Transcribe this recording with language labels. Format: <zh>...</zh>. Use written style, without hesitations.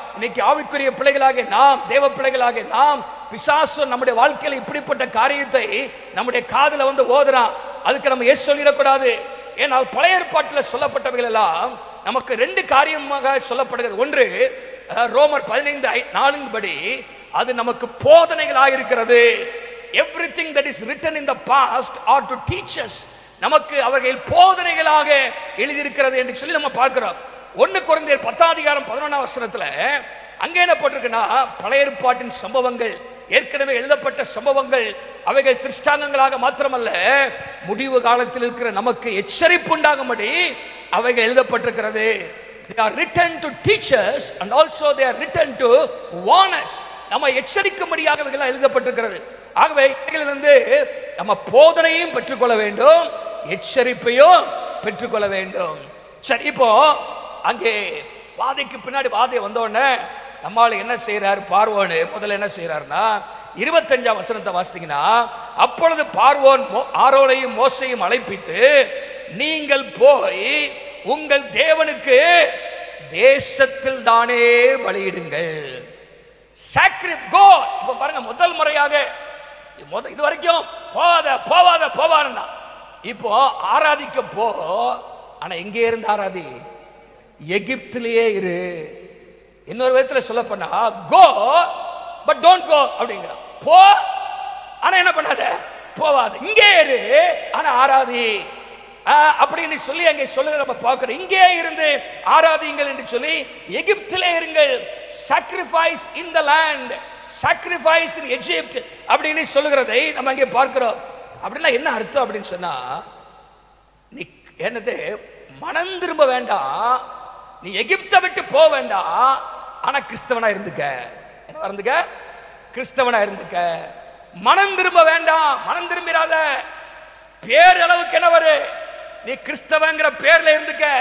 <ta>இன்னைக்கு ஆவிக்குரிய பிள்ளைகளாக நாம், தேவ பிள்ளைகளாக நாம், பிசாசு நம்முடைய வாழ்க்கையில் இப்படிப்பட்ட காரியத்தை நம்முடைய காதுல வந்து ஓதுறான், அதுக்கு நம்ம எஸ் சொல்லிடக்கூடாது. ஏனால் பழைய ஏற்பாட்டில் சொல்லப்பட்டவைகள் எல்லாம் நமக்கு ரெண்டு காரியமாக சொல்லப்படுகிறது. ஒன்று, ரோமர் 15:4 படி அது நமக்கு போதனைகளாக இருக்கிறது.</ta> <en>everything that is written in the past are to teach us.</en> <ta>நமக்கு அவர்கள் போதனைகளாக எழுதியிருக்கிறது என்று சொல்லி நம்ம பார்க்கிறோம். 1 கொரிந்தியர் 10:11 அங்கே என்ன போட்டிருக்குன்னா, பழைய ஏற்பாட்டின் சம்பவங்கள், ஏற்கனவே எழுதப்பட்ட சம்பவங்கள், அவைகள் திருஷ்டாங்கங்களாக மாத்திரமல்ல, முடிவு காலத்தில் இருக்கிற நமக்கு எச்சரிப்பு உண்டாகும்படி அவைகள் எழுதப்பட்டிருக்கிறது.</ta> <en>they are written to teach us and also they are written to warn us.</en> <ta>நம்ம எச்சரிக்கும்படியாக அவைகள் எழுதப்பட்டிருக்கிறது. ஆகவே இதிலிருந்து நம்ம போதனையும் பெற்றுக்கொள்ள வேண்டும், எச்சரிப்பையும் பெற்றுக்கொள்ள வேண்டும். சரி, இப்போ அங்கே வாதைக்கு பின்னாடி வாதை வந்த உடனே நம்மால் என்ன செய்யறாரு பார்வோன்? முதல்ல என்ன செய்யறாருன்னா 25ஆம் வசனத்தை வாசித்தீங்கன்னா, அப்பொழுது பார்வோன் ஆரோனையும் மோசையும் அழைப்பித்து, நீங்கள் போய் உங்கள் தேவனுக்கு தேசத்தில் தானே பலியிடுங்கள். இப்ப பாருங்க, முதல் முறையாக இது வரைக்கும் போவாத போவாத போவான்னா, இப்போ ஆராதிக்க போ. ஆனா எங்கே இருந்து ஆராதி? எகிப்திலேயே இரு. இன்னொரு விதத்தில் சொல்ல போனா,</ta> <en>go but don't go</en> <ta>அப்படிங்கிறான். போ, ஆனா என்ன பண்ணாத, போவாத. இங்கே இரு, ஆனா ஆராதி அப்படின்னு சொல்லி அங்கே சொல்லுங்க. நம்ம பார்க்கிறோம், இங்கே இருந்து ஆராதிங்கள் என்று சொல்லி, எகிப்திலே இருங்கள்.</ta> <en>sacrifice in the land, sacrifice in Egypt</en> <ta>அப்படின்னு சொல்லுகிறதை நம்ம அங்கே பார்க்கிறோம். அப்படின்னா என்ன அர்த்தம் அப்படின்னு சொன்னா, நீ என்னது மனம் திரும்ப வேண்டாம், நீ எகிப்தை விட்டு போக வேண்டாம், ஆனா கிறிஸ்தவனா இருந்துக்க. என்ன இருந்துக்க? கிறிஸ்தவனா இருந்துக்க. மனம் திரும்ப வேண்டாம், மனம் திரும்பிராத. பேரளவுக்கு என்ன வரு, நீ கிறிஸ்தவங்கிற பேர்ல இருந்துக்க.</ta>